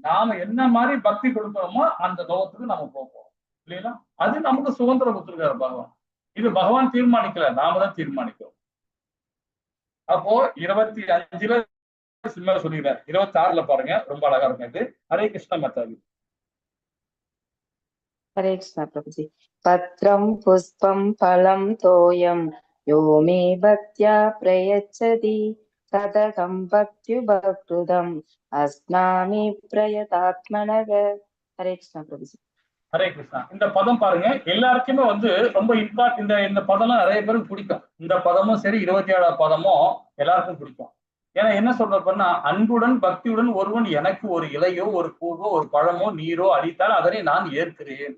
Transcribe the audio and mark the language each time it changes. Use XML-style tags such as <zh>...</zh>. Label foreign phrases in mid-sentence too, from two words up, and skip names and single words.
<ta>நாம என்ன மாதிரி பக்தி கொடுக்கிறோமோ அந்த லோகத்துக்கு நம்ம போவோம் இல்லைங்களா. அது நமக்கு சுதந்திரம் கொடுத்துருக்காரு பகவான். இது பகவான் தீர்மானிக்கல, நாம தான் தீர்மானிக்கிறோம். அப்போ 25ல சினிமா சொல்லிடுறாரு, 26ல பாருங்க, ரொம்ப அழகா இருக்கும் இது. ஹரே கிருஷ்ண மத்தாவி.</ta> <sa>हरे कृष्ण प्रभुजी। पत्रं पुष्पं फलं तोयं यो मे भक्त्या प्रयच्छति तदहं भक्त्युपकृतम् अस्नामि प्रयतात्मनः। हरे कृष्ण प्रभुजी।</sa> <ta>ஹரே கிருஷ்ணா. இந்த பதம் பாருங்க, எல்லாருக்குமே ரொம்ப இம்பார்ட். இந்த பதம்லாம் நிறைய பேருக்கு பிடிக்கும். இந்த பதமும் சரி, 27வது பதமும் எல்லாருக்கும் பிடிக்கும். ஏன்னா என்ன சொல்றப்பன்னா, அன்புடன் பக்தியுடன் ஒருவன் எனக்கு ஒரு இலையோ ஒரு பூவோ ஒரு பழமோ நீரோ அளித்தால் அதனை நான் ஏற்கிறேன்.</ta>